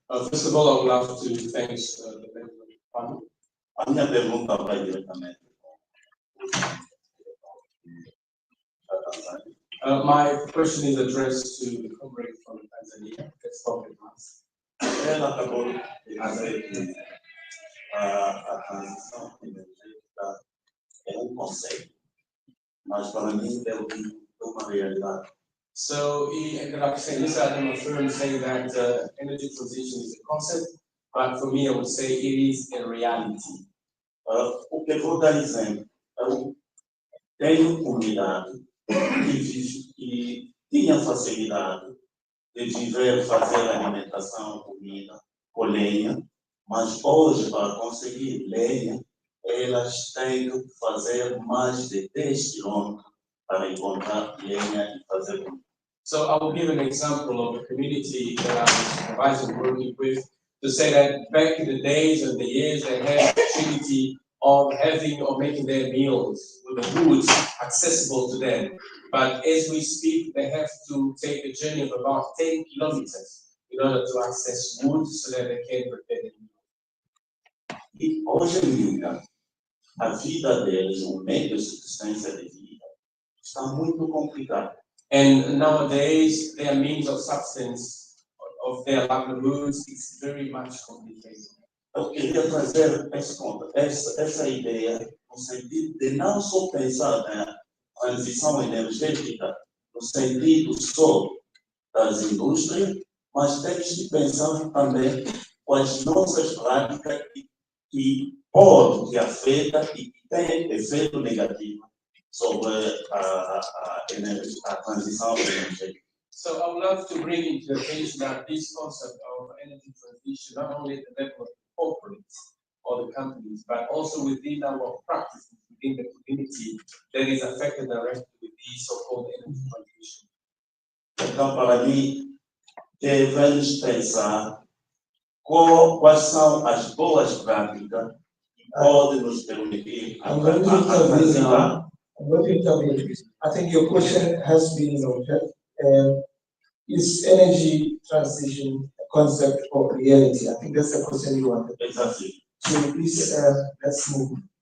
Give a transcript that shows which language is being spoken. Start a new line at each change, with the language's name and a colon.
English: First of all, I would love to thank the panel.
Portuguese: A minha pergunta vai diretamente.
English: My question is addressed to the comrade from Tanzania. Let's talk at once.
Portuguese: Ela acabou de dizer que a transição energética é conceito, mas para mim é uma realidade.
English: So he ended up saying, this Adam affirmed saying that energy transition is a concept, but for me I would say it is a reality.
Portuguese: O que eu vou dar exemplo, eu tenho comunidade que tinha facilidade de viver, fazer alimentação, comida, com lenha, mas hoje para conseguir lenha, elas têm que fazer mais de 10 quilômetros para encontrar lenha e fazer comida.
English: So I will give an example of a community that I was supervising working with to say that back in the days and the years they had the opportunity of having or making their meals with the foods accessible to them. But as we speak, they have to take a journey of about 10 kilometers in order to access wood so that they can prepare the meal.
Portuguese: E hoje em dia, a vida deles, o meio de subsistência de vida, está muito complicado.
English: And nowadays, their means of substance of their livelihoods is very much complicated.
Portuguese: Eu queria trazer essa ideia no sentido de não só pensar na transição energética no sentido só das indústrias, mas temos de pensar também com as nossas práticas que podem, que afetam e que têm efeito negativo sobre a transição energética.
English: So I would love to bring into attention that this concept of energy transition, not only at the level of the corporates or the companies, but also within our practices within the community that is affected directly with the so-called energy transition.
Portuguese: Então, para mim, devemos pensar quais são as boas práticas que podem nos permitir transitar.
English: I'm going to intervene. I think your question has been noted. Is energy transition a concept or reality? I think that's the question you wanted. Exactly. So please, let's move.